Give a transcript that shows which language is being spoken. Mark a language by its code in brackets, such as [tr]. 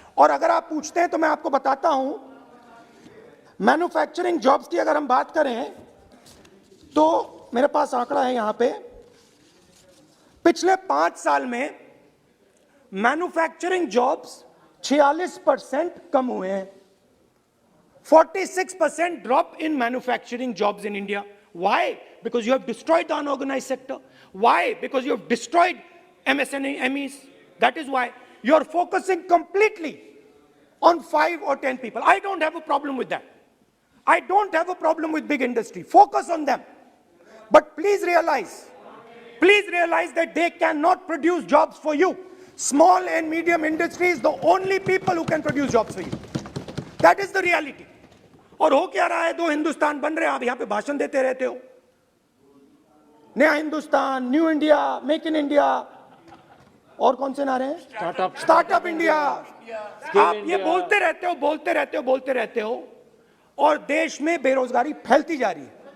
[hi] और अगर आप पूछते हैं तो मैं आपको बताता हूं, मैन्युफैक्चरिंग जॉब्स की अगर हम बात करें तो मेरे पास आंकड़ा है यहां पे। पिछले 5 साल में मैन्युफैक्चरिंग जॉब्स 46% कम हुए हैं। [en] 46% drop in manufacturing jobs in India. Why? Because you have destroyed the unorganized sector. Why? Because you have destroyed MSMEs. That is why you are focusing completely on 5 or 10 people. I don't have a problem with that. I don't have a problem with big industry. Focus on them. But please realize that they cannot produce jobs for you. Small and medium industry is the only people who can produce jobs for you. That is the reality. [hi] और हो क्या रहा है, दो हिंदुस्तान बन रहे हैं। आप यहां पे भाषण देते रहते हो, नया Hindustan, new India, make in India. और कौन से नारे हैं? Startup India. आप ये बोलते रहते हो और देश में बेरोजगारी फैलती जा रही है।